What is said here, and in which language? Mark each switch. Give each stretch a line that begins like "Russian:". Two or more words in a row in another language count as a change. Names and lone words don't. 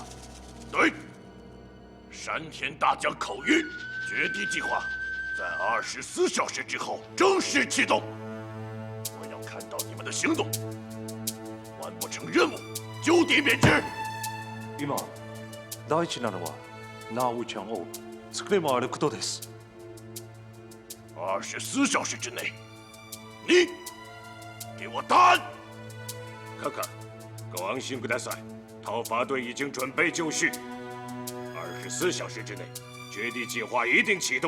Chinese: 对，山田大将口谕，绝地计划在24小时之后正式启动。我要看到你们的行动。完不成任务，就地免职。
Japanese: 今、大事なのは那武ちゃんを捕まえることです。
Chinese: 24 小时之内，你给我答案。看看，
Japanese: ご安心ください。
Chinese: 讨伐队已经准备就绪，24小时之内，绝地计划一定启动。